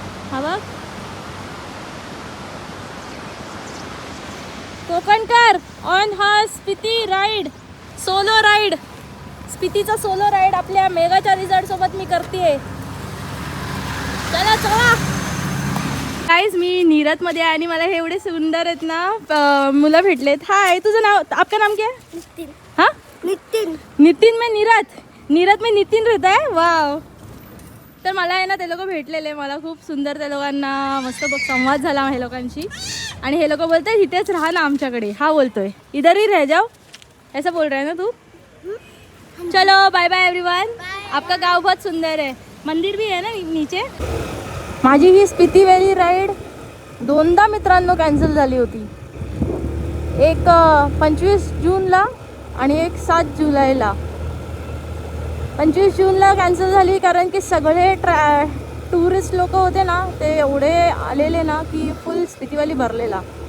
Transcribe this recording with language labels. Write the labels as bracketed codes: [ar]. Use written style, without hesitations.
[mr] हा बघ कोकणकर ऑन हा Spiti ride, solo ride. स्पितीचा solo ride आपल्या मेगाच्या रिझॉर्ट सोबत मी करते. चला गाईज मी नीरजमध्ये आहे आणि मला हे एवढे सुंदर आहेत ना मुलं भेटलेत. [hi] हाय [mr] तुझं नाव, [hi] आपका नाम क्या है? नितिन. हाँ नितिन में नीरज में नितिन रहता है. वाव. [mr] तर मला आहे ना ते लोक भेटलेले, मला खूप सुंदर त्या लोकांना मस्त संवाद झाला हे लोकांशी. आणि हे लोक बोलतात इथेच राहा ना आमच्याकडे. हा बोलतोय [hi] इधर ही रह जाओ ऐसा बोल रहा है ना तू. चलो [en] Bye bye everyone. [hi] आपका गाव बहुत सुंदर है, मंदिर भी है ना नीचे. [mr] माझी ही स्पिती व्हॅली राईड 2दा मित्रांनो कॅन्सल झाली होती. एक 25 जूनला आणि एक 7 जुलैला. 25 जूनला कॅन्सल झाली कारण की सगळे टुरिस्ट लोक होते ना ते एवढे आलेले ना की फुल स्पिती व्हॅली भरलेला.